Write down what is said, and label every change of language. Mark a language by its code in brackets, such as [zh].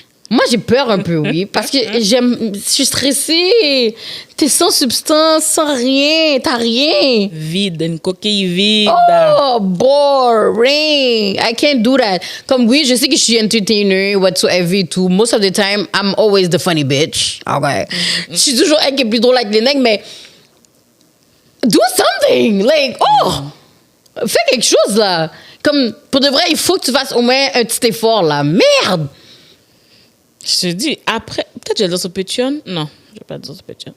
[fr] Moi, j'ai peur un peu, oui. Parce que je suis stressée. T'es sans substance, sans rien. T'as rien. Vide, une coquille vide. [en] Oh, boring. I can't do that. [fr] Comme oui, je sais que je suis entertainer, whatsoever et tout. [en] Most of the time, I'm always the funny bitch. Okay. [fr] Je suis toujours elle qui est plus drôle avec les nègres, mais [en] do something. [fr] Like, fais quelque chose, là. Comme, pour de vrai, il faut que tu fasses au moins un petit effort, là. Merde! Je te dis, après, peut-être je vais dire sur Patreon. Non, je vais pas dire sur Patreon.